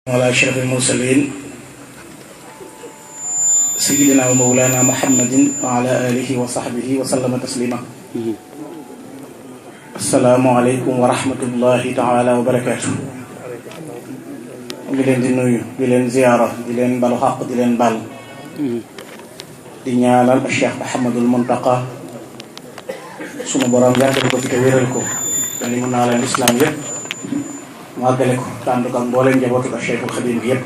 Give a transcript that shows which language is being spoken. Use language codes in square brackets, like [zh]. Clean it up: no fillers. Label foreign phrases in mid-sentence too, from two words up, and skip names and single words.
[ar] على أشرف المرسلين سيدنا ومولانا محمد وعلى آله وصحبه وسلم تسليما. السلام عليكم ورحمة الله تعالى وبركاته. [wo] di leen di nuyu di leen ziyaara di leen balu xaq di leen bal di ñaanal Cheikh Mouhamadul Muntaqa sunu borom yàggal ko fi te wéral ko te li mu naa leen islam yëpp mu àggale ko tànd ko ak mbooleem njabootu ak Cheikhul Xadim bi yëpp